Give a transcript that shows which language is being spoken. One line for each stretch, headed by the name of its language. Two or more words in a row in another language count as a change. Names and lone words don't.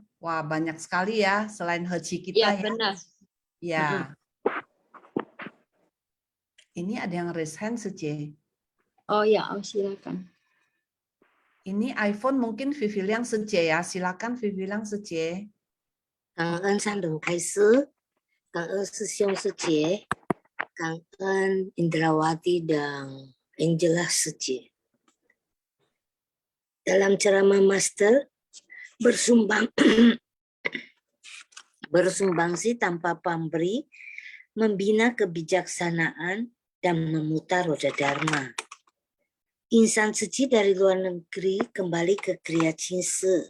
Indonesian: Wah, banyak sekali ya selain Heci kita Ya, ya. benar. Ya. Ini ada yang
English: raise hand,
Indonesian: Suci. Oh ya, silakan. Ini iPhone mungkin Vivian Suci ya. Silakan Vivian Suci.
Chinese: 感恩善人开师，感恩师兄师姐，感恩 Indrawati dan Angela 师姐。
Indonesian: Dalam ceramah Master, bersumbangsi tanpa pamrih, membina kebijaksanaan, dan memutar roda Dharma. Insan suci dari luar negeri kembali ke Kriya Cinse.